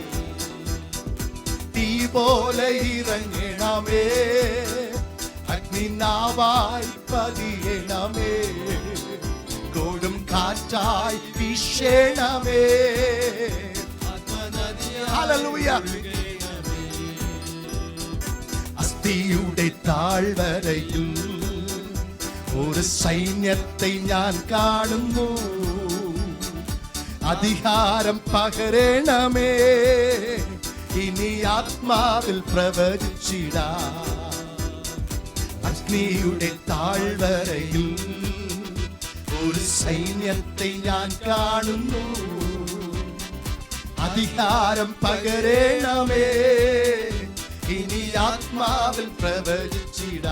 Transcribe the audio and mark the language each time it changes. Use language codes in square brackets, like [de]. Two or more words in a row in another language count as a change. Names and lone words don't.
[ta] தீ போல இறங்கினமே, அக்னி நாவாய் பதியேனமே, கோடும் காற்றாய் வீசேனமே. [ml] ஹல்லேலூயா. [ta] அஸ்தியுடை தாழ்வரையில் ஒரு [ml] സൈന്യത്തെ ഞാൻ കാണുന്നു, അധികാരം പകരണമേ, ഇനി ആത്മാവിൽ പ്രവചിച്ചിടാം. അഗ്നിയുടെ താഴ്വരയിൽ ഒരു സൈന്യത്തെ ഞാൻ കാണുന്നു, അധികാരം പകരണമേ, ഇനി ആത്മാവിൽ പ്രവചിച്ചിടാം.